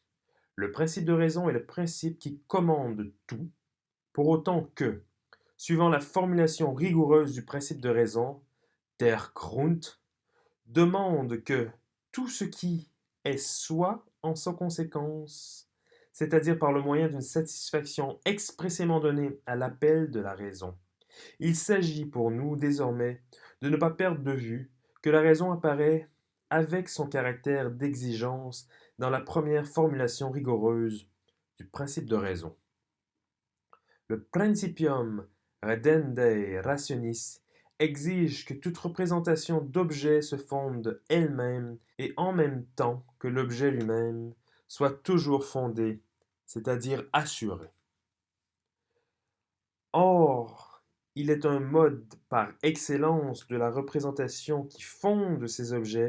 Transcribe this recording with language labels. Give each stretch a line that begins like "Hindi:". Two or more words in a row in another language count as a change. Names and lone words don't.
French: Le principe de raison est le principe qui commande tout, pour autant que, suivant la formulation rigoureuse du principe de raison,
German: der Grund
French: demande que tout ce qui est soit en sa conséquence, c'est-à-dire par le moyen d'une satisfaction expressément donnée à l'appel de la raison. Il s'agit pour nous désormais de ne pas perdre de vue que la raison apparaît avec son caractère d'exigence dans la première formulation rigoureuse du principe de raison. Le
Latin: principium redendae rationis
French: exige que toute représentation d'objet se fonde elle-même et en même temps que l'objet lui-même soit toujours fondé, c'est-à-dire assuré. Or, il est un mode par excellence de la représentation qui fonde ces objets.